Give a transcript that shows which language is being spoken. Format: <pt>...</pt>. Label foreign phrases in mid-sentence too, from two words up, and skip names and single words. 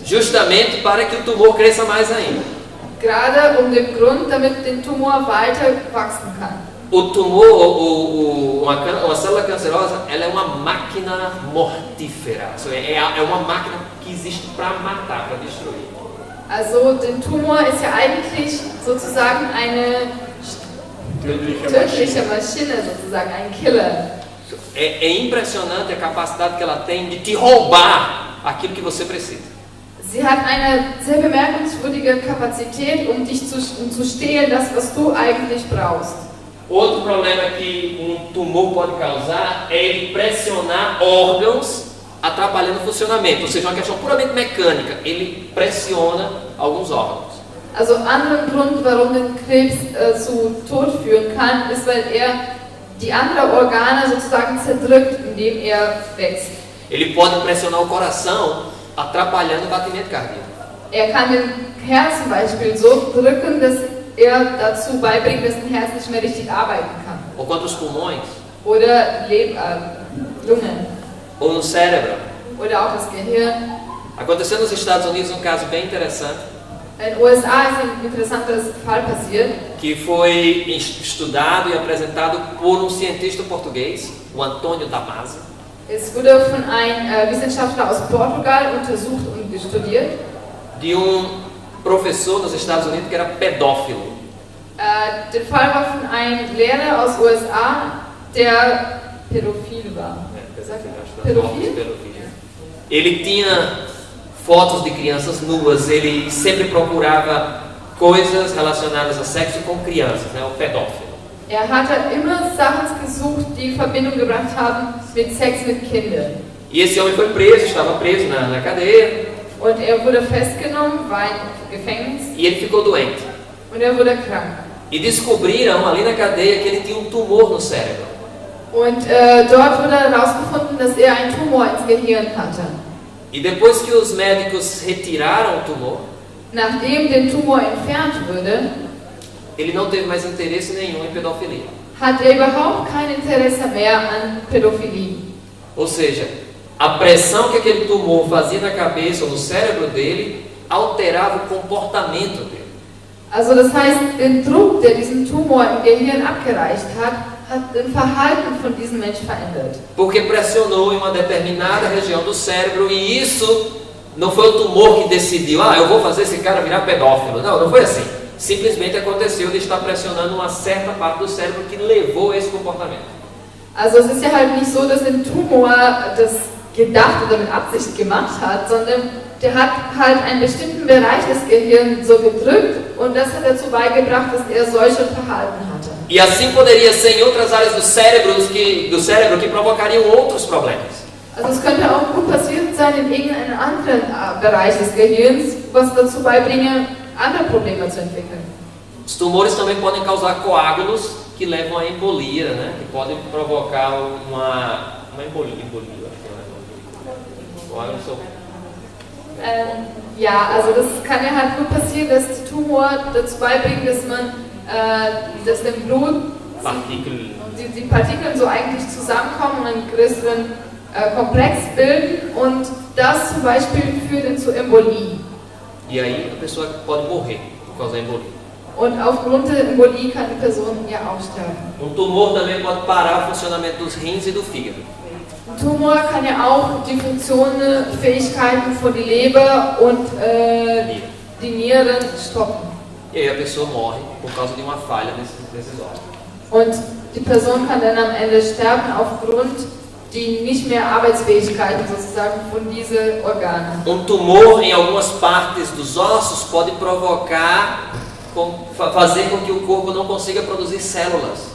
<pt>Justamente para que o tumor cresça mais ainda.</pt> <de>Gerade den Grund, damit der Tumor weiter wachsen kann.</de> <pt>O tumor, uma célula cancerosa, ela é uma máquina mortífera. É uma máquina que existe para matar, para destruir.</pt> <de>Also der Tumor ist ja eigentlich sozusagen eine tödliche Maschine, sozusagen ein Killer.</de> <pt>É impressionante a capacidade que ela tem de te roubar aquilo que você precisa.</pt> <de>Sie hat eine sehr bemerkenswürdige Kapazität, dich zu stehlen, das, was du eigentlich brauchst.</de> <pt>Outro problema que tumor pode causar é ele pressionar órgãos, atrapalhando o funcionamento, ou seja, uma questão puramente mecânica. Ele pressiona alguns órgãos.</pt> <de>Also anderen Grund, warum der Krebs zu Tod führen kann, ist, weil die anderen Organe sozusagen zerdrückt, indem wächst.</de> <pt>Ele pode pressionar o coração, atrapalhando o batimento cardíaco.</pt> <de>Kann den Herz zum Beispiel so drücken, dass dazu beibringt, dass ein Herz nicht mehr richtig arbeiten kann.</de> <pt>Ou contra os pulmões.</pt> <de>Oder Lungen.</de> <pt>Ou no cérebro.</pt> <de>Oder auch das Gehirn.</de> <pt>Aconteceu nos Estados Unidos um caso bem interessante.</pt> <de>In den USA ist ein interessanter Fall passiert.</de> <pt>Que foi estudado e apresentado por cientista português, o Antônio Damasio.</pt> <de>Es wurde von einem Wissenschaftler aus Portugal untersucht und studiert.</de> <pt>De professor nos Estados Unidos que era pedófilo.</pt> <de>Der Fall war von einem Lehrer aus USA, der pädophil war. Pedofil?</de> <pt>Ele tinha fotos de crianças nuas, ele sempre procurava coisas relacionadas a sexo com crianças, o pedófilo.</pt> <de>Hatte immer Sachen gesucht, die Verbindung gebracht haben mit Sex mit Kindern.</de> <pt>E esse homem foi preso, estava preso na cadeia.</pt> <de>Und wurde festgenommen, war im Gefängnis.</de> <pt>E ele ficou doente.</pt> <de>Und wurde krank.</de> <pt>E descobriram ali na cadeia que ele tinha tumor no cérebro.</pt> <de>Und dort wurde herausgefunden, dass einen Tumor ins Gehirn hatte.</de> <pt>E depois que os médicos retiraram o tumor,</pt> <de>nachdem der Tumor entfernt wurde,</de> <pt>ele não teve mais interesse nenhum em pedofilia.</pt> <de>Hat überhaupt kein Interesse mehr an Pädophilie.</de> <pt>Ou seja, a pressão que aquele tumor fazia na cabeça ou no cérebro dele alterava o comportamento dele.</pt> <de>Also das heißt, den Druck, der diesen Tumor im Gehirn abgereicht hat das Verhalten von diesem Menschen verändert.</de> <pt>Porque pressionou em uma determinada região do cérebro e isso não foi o tumor que decidiu, eu vou fazer esse cara virar pedófilo. Não foi assim. Simplesmente aconteceu de estar pressionando uma certa parte do cérebro que levou a esse comportamento.</pt> <de>Also es ist ja halt nicht so, dass der Tumor das gedacht oder mit Absicht gemacht hat, sondern der hat halt einen bestimmten Bereich des Gehirns so gedrückt und das hat dazu beigebracht, dass solche Verhalten hatte.</de> <pt>E assim poderia ser em outras áreas do cérebro que provocariam outros problemas.</pt> <de>Also es könnte auch gut passiert sein in irgendeinem anderen Bereich des Gehirns, was dazu beibringe, andere Probleme zu entwickeln.</de> <pt>Os tumores também podem causar coágulos que levam à embolia, que podem provocar uma embolia.</pt> <de>Ja, also das kann ja halt gut passieren, dass die Tumor dazu beibringen, dass dem Blut die Partikeln so eigentlich zusammenkommen und einen größeren Komplex bilden und das zum Beispiel führt dann zu Embolie.</de> <pt>E aí a pessoa pode morrer por causa da embolia.</pt> <de>Und aufgrund der Embolie kann die Person ja auch sterben.</de> <pt>Tumor também pode parar o funcionamento dos rins e do fígado.</pt> <de>Ein Tumor kann ja auch die Funktionen, Fähigkeiten von der Leber und die Nieren stoppen.</de> <pt>E aí a pessoa morre por causa de uma falha desses órgãos.</pt> <de>Und die Person kann dann am Ende sterben aufgrund die nicht mehr Arbeitsfähigkeiten sozusagen von diesen Organen.</de> <pt>Tumor em algumas partes dos ossos pode provocar, fazer com que o corpo não consiga produzir células.</pt>